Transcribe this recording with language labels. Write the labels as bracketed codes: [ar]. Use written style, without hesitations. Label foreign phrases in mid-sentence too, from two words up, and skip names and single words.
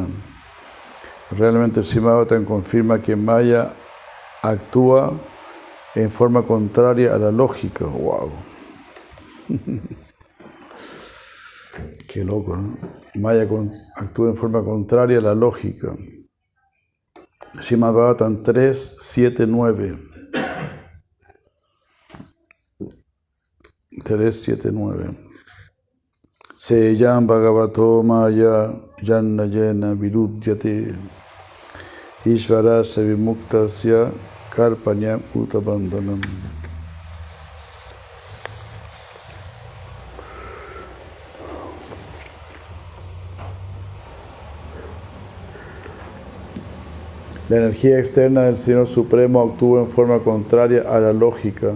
[es] Realmente el Srimad Bhagavatam confirma que Maya actúa en forma contraria a la lógica. ¡Wow! Qué loco, ¿no? Maya actúa en forma contraria a la lógica. Srimad Bhagavatam 3, 7, 9. 3.7.9. [sa] Seyam Bhagavato Maya Janna Jena Virudyate Ishvarasya Vimuktasya Karpanyam Utabandhanam. [es] La energía externa del Señor Supremo actúa en forma contraria a la lógica.